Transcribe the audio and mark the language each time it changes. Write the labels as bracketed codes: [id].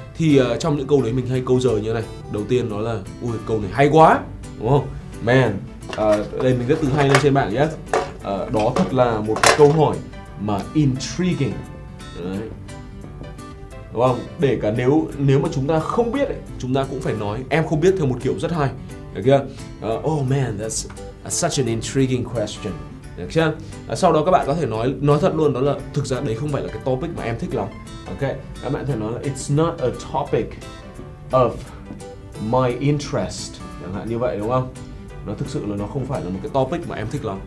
[vi] Thì trong những câu đấy mình hay câu giờ như này. Đầu tiên nó là ui câu này hay quá, đúng không? Man, đây mình viết từ hay lên trên bảng nhé. Đó thật là một cái câu hỏi mà intriguing. Đấy. Đúng không? Để cả nếu mà chúng ta không biết ấy, chúng ta cũng phải nói em không biết theo một kiểu rất hay. Được chưa? [en] Oh man, that's such an intriguing question. [vi] Được chưa? Sau đó các bạn có thể nói thật luôn, đó là thực ra đấy không phải là cái topic mà em thích lắm. Ok, các bạn có thể nói là [en] it's not a topic of my interest, [vi] chẳng hạn như vậy, đúng không? Nó thực sự là nó không phải là một cái topic mà em thích lắm.